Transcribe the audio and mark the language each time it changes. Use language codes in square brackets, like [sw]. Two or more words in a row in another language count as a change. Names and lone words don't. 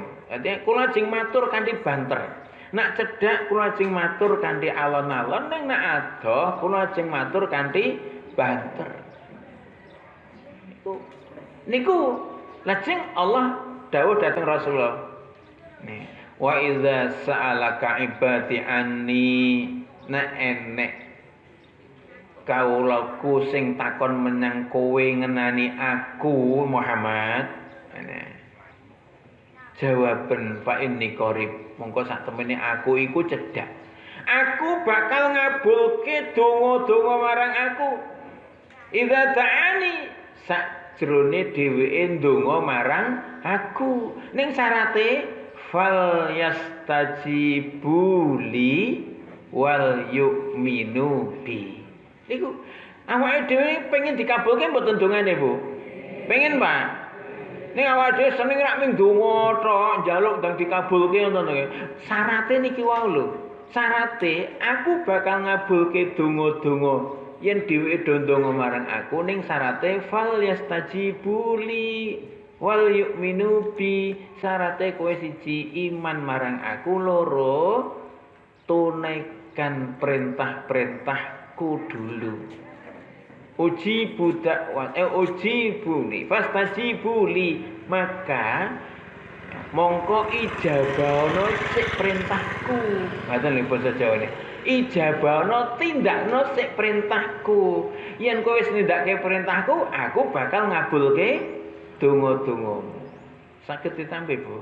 [jv] Dadi kula ajeng matur kanthi banter. Nek cedhak kula ajeng matur kanthi alon-alon, ning nek adoh kula ajeng matur kanthi banter. Niku lajeng Allah dawuh dhateng Rasulullah. Nih, [ar] wa idza sa'alaka ibadi anni, [jv] nek enek kawulaku sing takon menyang kowe ngenani aku Muhammad. Jawaben [ar] fa inni qarib, [jv] mongko sak temene aku iku cedhak. Aku bakal ngabulke donga-donga marang aku. [ar] Idza ta'ani, [jv] sakjroné dheweke ndonga marang aku. Ning syarate [ar] fal yastajibu li wal yu'minu bi. [jv] Iku awake dhewe pengen dikabulke mboten dongane, Bu? Pengen, Pak? Ning awake dhewe seneng rak ming donga tok, njaluk ndang dikabulke ngoten lho. Syarate niki wae lho. Syarate aku bakal ngabulke donga-donga yen dheweke do ndonga marang aku ning syarate [ar] fal yastajibu li wal yu'minu bi, [jv] syarate kowe siji iman marang aku, loro [id] tunaikan perintah-perintahku dulu. [ar] Uji budak uji buli fastajibu li, [jv] maka mongko ijabahno sik perintahku. Ngoten lho basa Jawane. Ijabahno tindakno sik perintahku. Yen kowe wis nindakake perintahku, aku bakal ngabulke donga-dongamu. Saged ditampi, Bu.